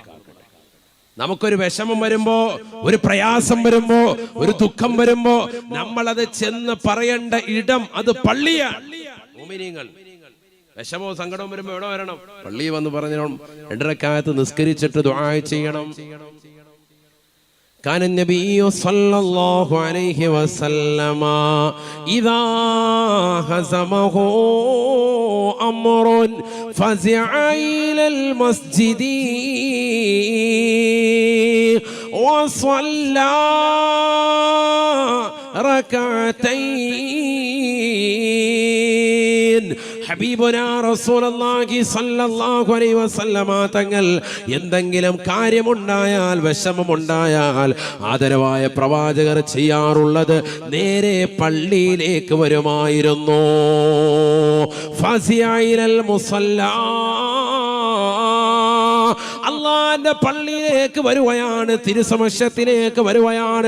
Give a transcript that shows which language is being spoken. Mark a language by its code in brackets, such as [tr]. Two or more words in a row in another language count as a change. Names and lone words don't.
[ml] നമുക്കൊരു വിഷമം വരുമ്പോ, ഒരു പ്രയാസം വരുമ്പോ, ഒരു ദുഃഖം വരുമ്പോ നമ്മളത് ചെന്ന് പറയേണ്ട ഇടം അത് പള്ളിയാണ്. മുഅ്മിനീങ്ങൾ വിഷമവും സങ്കടവും വരുമ്പോ എവിടെ വരണം? പള്ളിയിൽ വന്ന് പറഞ്ഞു 2 റക്അത്ത് നിസ്കരിച്ചിട്ട് ദുആ ചെയ്യണം. [ar] كان النبي صلى الله عليه وسلم إذا هزمه أمر فزع إلى المسجد وصلى ركعتين. حبيبنا رسول الله صلى الله عليه وسلم [ml] തങ്ങൾ എന്തെങ്കിലും കാര്യമുണ്ടായാൽ, വിഷമമുണ്ടായാൽ ആദരവായ പ്രവാചകർ ചെയ്യാറുള്ളത് നേരെ പള്ളിയിലേക്ക് വരുമായിരുന്നു. [ar] فزع المصلى, [ml] അള്ളാന്റെ പള്ളിയിലേക്ക് വരുവയാണ്, തിരുസമക്ഷത്തിലേക്ക് വരുവയാണ്.